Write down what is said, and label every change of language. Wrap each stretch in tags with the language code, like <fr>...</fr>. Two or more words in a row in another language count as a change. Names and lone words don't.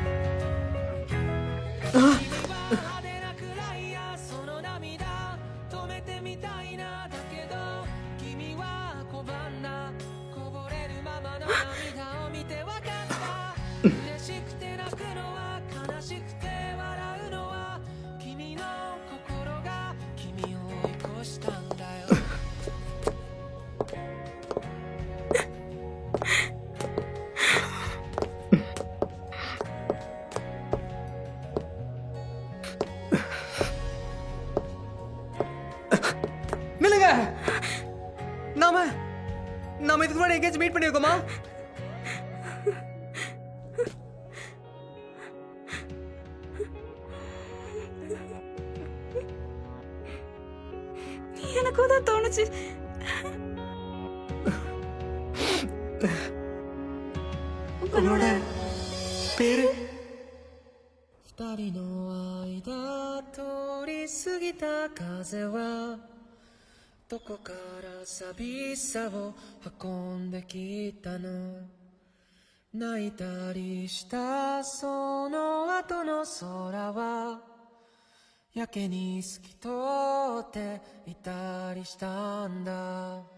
<ja>派手なクライヤー、その涙止めてみたいな、だけど君は拒んだ、こぼれるままの涙を見てわかった、嬉しくて泣くのは悲しくて笑うのは、君の心が君を追い越したんだよ。</ja> <ta>நில்லுங்க, நாம இதுக்கு முன்னாடி எங்கேயாச்சும் மீட் பண்ணிருக்கோமா? எனக்கும் தான் தோணுச்சு. உங்களோட பேரு?</ta> <ja>二人の間通り過ぎた風はどこから寂しさを運んできたの、泣いたりしたその後の空はやけに透き通っていたりしたんだ。</ja>